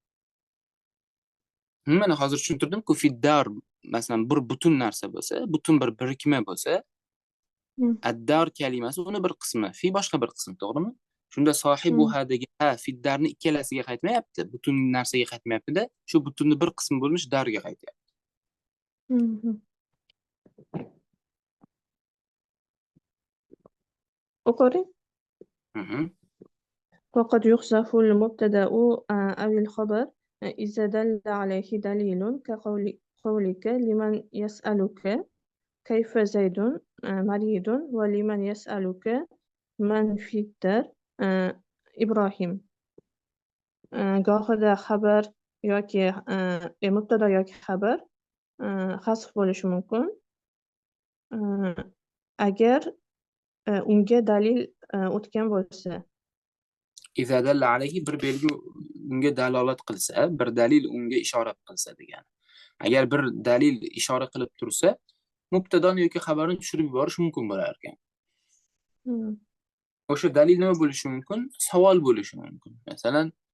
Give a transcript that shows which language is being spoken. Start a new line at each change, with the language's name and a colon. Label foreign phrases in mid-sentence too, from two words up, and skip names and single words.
Uzbek: Mana hozir tushuntirdim-ku, fiddar masalan bir butun narsa bo'lsa, butun bir birikma bo'lsa, addar kalimasi uni bir qismi, fi boshqa bir qism, to'g'rimi? Shunda sohibuha degan fiddarni ikkalasiga qaytmayapti, butun narsaga qaytmayapti-da, shu butunni bir qismi bo'lmish darga qaytyapti. o'qiring.
Arabic: وقد يحذف المبتدأ أو الخبر إذا دل عليه دليل كقولك لمن يسألك كيف زيد مريض ولمن يسألك من في الدار إبراهيم.
Uzbek: gohida xabar yoki mubtado yoki xabar hasf bo'lishi mumkin agar unga dalil o'tgan bo'lsa.
Arabic: إذا دل عليه
Uzbek: bir belgi unga dalolat qilsa, bir dalil unga ishora qilsa degani. Agar bir dalil ishora qilib tursa, mubtadoni yoki xabarni tushirib yuborish mumkin bo'lar ekan. O'sha dalil nima bo'lishi mumkin? Savol bo'lishi mumkin. Masalan,